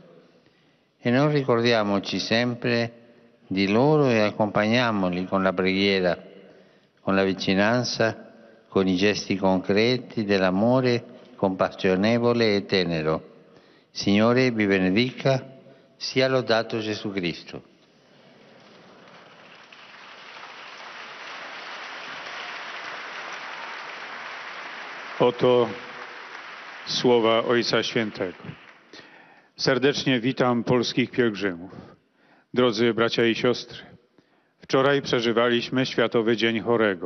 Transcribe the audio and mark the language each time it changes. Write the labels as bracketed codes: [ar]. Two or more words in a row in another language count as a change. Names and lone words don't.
[it] E noi ricordiamoci sempre di loro e accompagniamoli con la preghiera, con la vicinanza, con i gesti concreti dell'amore compassionevole e tenero. Signore vi benedica, sia lodato Gesù Cristo. [pl] Oto słowa Ojca Świętego. Serdecznie witam polskich pielgrzymów. Drodzy bracia i siostry, wczoraj przeżywaliśmy Światowy Dzień Chorego.